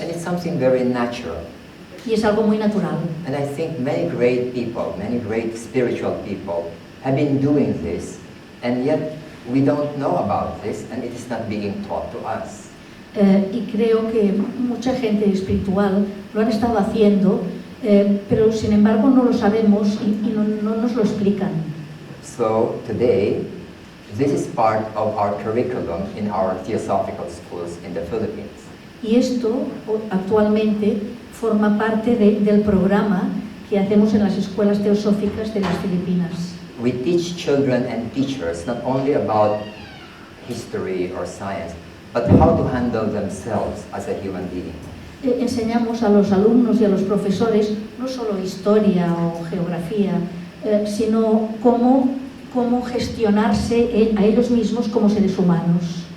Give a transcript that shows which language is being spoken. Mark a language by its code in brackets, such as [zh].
[en] And it's something very natural. [es] Y es algo muy natural. [en] And I think many great people, many great spiritual people have been doing this, and yet we don't know about this, and it is not being taught to us. [es] Y creo que mucha gente espiritual lo han estado haciendo, pero sin embargo no lo sabemos y no nos lo explican. [en] So today, This is part of our curriculum in our theosophical schools in the Philippines. [es] Y esto actualmente forma parte del programa que hacemos en las escuelas teosóficas de las Filipinas. [en] We teach children and teachers not only about history or science, but how to handle themselves as a human being. [es] Enseñamos a los alumnos y a los profesores no solo historia o geografía, sino cómo gestionarse a ellos mismos como seres humanos.